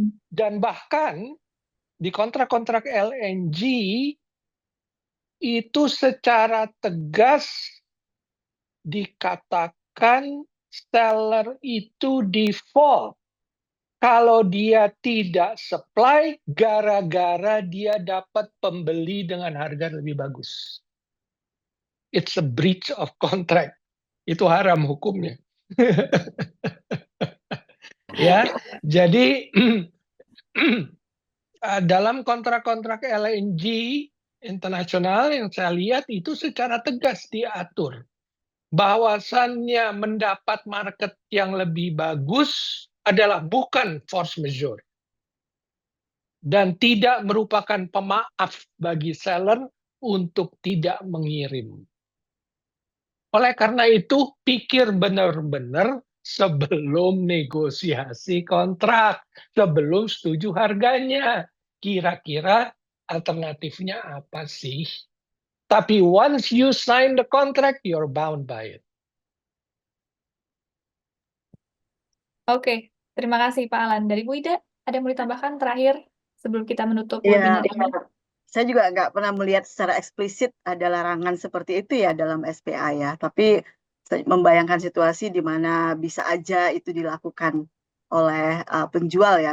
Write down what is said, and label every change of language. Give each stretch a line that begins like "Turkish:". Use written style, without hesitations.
Indonesian: Dan bahkan di kontrak-kontrak LNG itu secara tegas dikatakan seller itu default kalau dia tidak supply gara-gara dia dapat pembeli dengan harga lebih bagus.
English: It's a breach of contract.
Indonesian: Itu haram hukumnya. Ya, jadi dalam kontrak-kontrak LNG internasional yang saya lihat itu secara tegas diatur bahwasannya mendapat market yang lebih bagus adalah bukan force majeure dan tidak merupakan pemaaf bagi seller untuk tidak mengirim. Oleh karena itu, pikir benar-benar sebelum negosiasi kontrak, sebelum setuju harganya. Kira-kira alternatifnya apa sih? Tapi
English: once you sign the contract, you're bound by it.
Indonesian: Oke, terima kasih Pak Alan. Dari Bu Ida, ada yang mau ditambahkan terakhir sebelum kita menutup Ya, webinar ini? saya juga nggak pernah melihat secara eksplisit ada larangan seperti itu ya dalam SPA ya. Tapi saya membayangkan situasi di mana bisa aja itu dilakukan oleh penjual ya.